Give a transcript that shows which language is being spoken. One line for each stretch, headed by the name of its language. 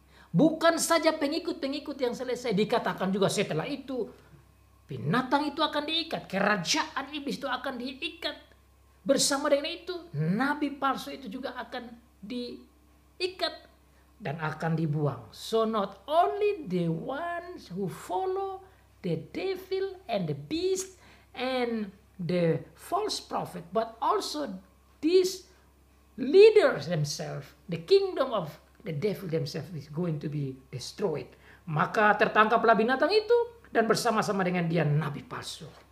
Indonesian: Bukan saja pengikut-pengikut yang selesai, dikatakan juga setelah itu binatang itu akan diikat, kerajaan iblis itu akan diikat. Bersama dengan itu, nabi palsu itu juga akan diikat dan akan dibuang.
English: So not only the ones who follow the devil and the beast and the false prophet, but also these leaders themselves, the kingdom of the devil themselves is going to be destroyed.
Indonesian: Maka tertangkaplah binatang itu dan bersama-sama dengan dia nabi palsu.